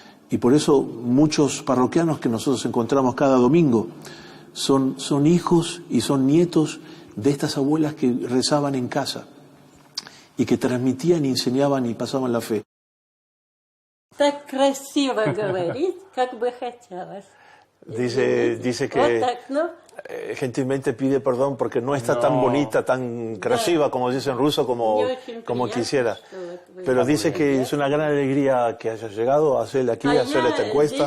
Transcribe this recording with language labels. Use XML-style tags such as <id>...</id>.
<es>Y por eso muchos parroquianos que nosotros encontramos cada domingo son hijos y son nietos de estas abuelas que rezaban en casa y que transmitían, enseñaban y pasaban la fe.</es> <ru>Так красиво говорит, как бы хотелось.</ru> <es>Dice que</es> <ru>Вот так, ну.</ru> <es>gentilmente pide perdón porque no está tan bonita, tan красива, como dice en ruso, como quisiera. Pero dice que es una gran alegría que hayas llegado a hacer aquí, a hacer esta encuesta.</es>